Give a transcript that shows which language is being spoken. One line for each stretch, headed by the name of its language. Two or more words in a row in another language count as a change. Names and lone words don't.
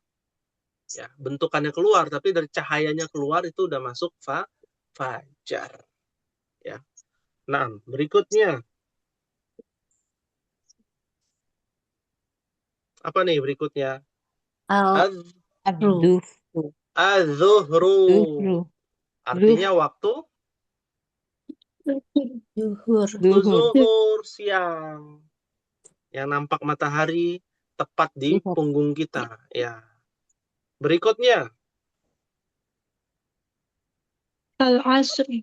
Indonesian: Ya, bentukannya keluar tapi dari cahayanya keluar itu udah masuk fajar ya. Nah, berikutnya apa nih berikutnya?
Arabic: Al-ru. Ad-dufru. Az-zuhru. Duhru.
Indonesian: Artinya waktu Zuhur. Duhur. zuhur siang. Yang nampak matahari tepat di Duhur. punggung kita ya. Berikutnya
Arabic: Al-asri.